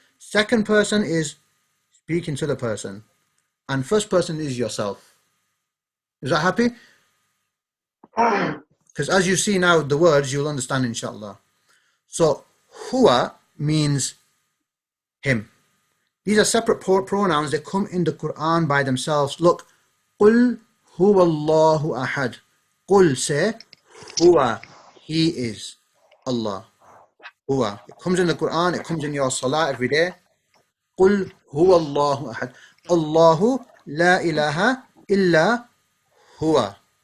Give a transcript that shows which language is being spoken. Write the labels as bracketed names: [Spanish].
[English] Second person is speaking to the person, and first person is yourself. Is that happy? Because as you see now the words, you'll understand, inshallah. So huwa means him. These are separate pronouns that come in the Quran by themselves. Look, [Arabic] قُلْ هُوَ اللَّهُ أَحَدٌ. [English] قُلْ, say, huwa, he is Allah. Huwa. It comes in the Quran, it comes in your Salah every day. [Arabic] قُلْ هُوَ اللَّهُ أَحَدٌ. Allahu la ilaha illa huwa.